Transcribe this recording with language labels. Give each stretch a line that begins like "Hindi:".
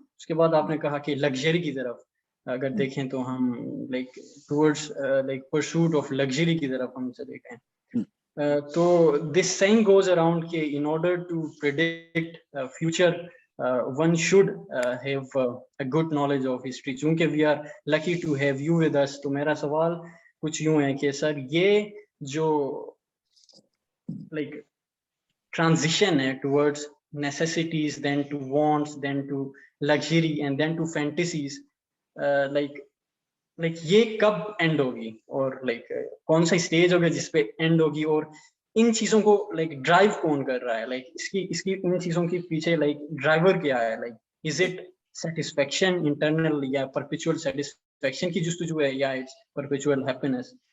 Urdu: اس کے بعد آپ نے کہا کہ لگژری کی طرف اگر دیکھیں تو ہم
English: like towards like pursuit of luxury
Urdu: کی طرف ہم چلے گئے.
English: تو this thing goes around کہ in order to predict future one should have a good knowledge of history.
Urdu: چونکہ
English: we are lucky to have you with us.
Urdu: تو میرا سوال کچھ یوں ہے کہ سر یہ جو
English: like transition ہے towards necessities, then to wants, then to luxury and then to fantasies,
Urdu: like یہ کب اینڈ ہوگی اور like کون سا اسٹیج ہوگا جس پہ اینڈ ہوگی, اور ان چیزوں کو
English: like drive
Urdu: کون کر رہا ہے, لائک اس کی ان چیزوں کے پیچھے لائک ڈرائیور کیا ہے,
English: like is it satisfaction internal
Urdu: یا
English: perpetual satisfaction
Urdu: کی جستجو ہے یا
English: It's perpetual happiness.